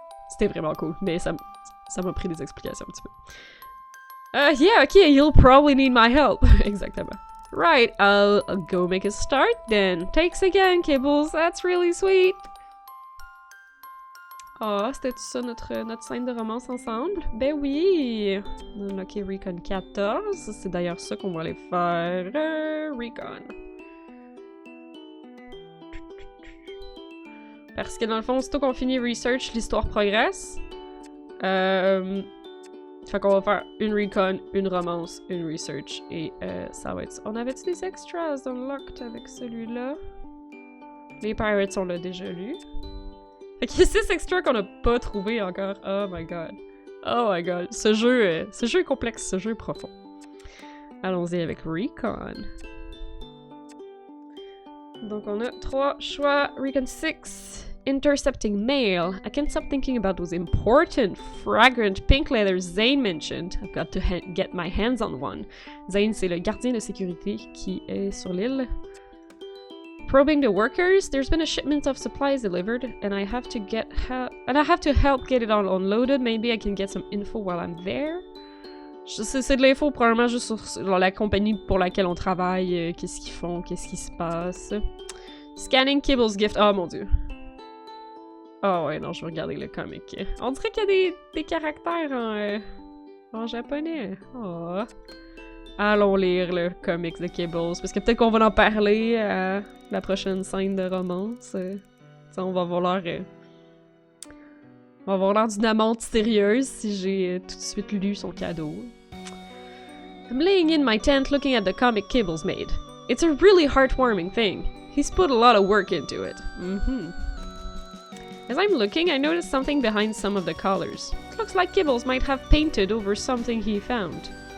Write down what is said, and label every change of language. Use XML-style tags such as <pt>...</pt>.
<fr>C'était vraiment cool, mais ça m'a pris des explications un petit peu.</fr> <en>Yeah, okay, you'll probably need my help. Exactement. Right, I'll go make a start then. Thanks again, Kibbles. That's really sweet.</en> <fr>Ah, c'était tout ça notre scène de romance ensemble? Ben oui! Ok, Recon 14. C'est d'ailleurs ça qu'on va aller faire. Recon. Parce que dans le fond, aussitôt qu'on finit Research, l'histoire progresse. Fait qu'on va faire une Recon, une romance, une Research, et ça va être... On avait-tu des extras unlocked avec celui-là? Les Pirates, on l'a déjà lu. Fait qu'il y a 6 extras qu'on n'a pas trouvé encore.</fr> <en>Oh my god. Oh my god.</en> <fr>Ce jeu est complexe, ce jeu est profond. Allons-y avec Recon. Donc on a 3 choix. Recon 6. Intercepting mail.</fr> <en>I can't stop thinking about those important, fragrant pink letters Zane mentioned. I've got to get my hands on one.</en> <fr>Zane, c'est le gardien de sécurité qui est sur l'île.</fr> <en>Probing the workers, there's been a shipment of supplies delivered, and I have to help get it all unloaded. Maybe I can get some info while I'm there.</en> <fr>C'est de l'info probablement juste sur la compagnie pour laquelle on travaille, qu'est-ce qu'ils font, qu'est-ce qui se passe.</fr> <en>Scanning Kibble's gift.</en> <fr>Oh mon dieu. Oh ouais, non, je vais regarder le comic. On dirait qu'il y a des caractères en japonais. Oh. Allons lire le comics de Kibbles, parce que peut-être qu'on va en parler à la prochaine scène de romance. On va avoir l'air d'une amante sérieuse si j'ai tout de suite lu son cadeau.</fr> <en>I'm laying in my tent looking at the comic Kibbles made. It's a really heartwarming thing. He's put a lot of work into it. As I'm looking, I notice something behind some of the colors. It looks like Kibbles might have painted over something he found.</en>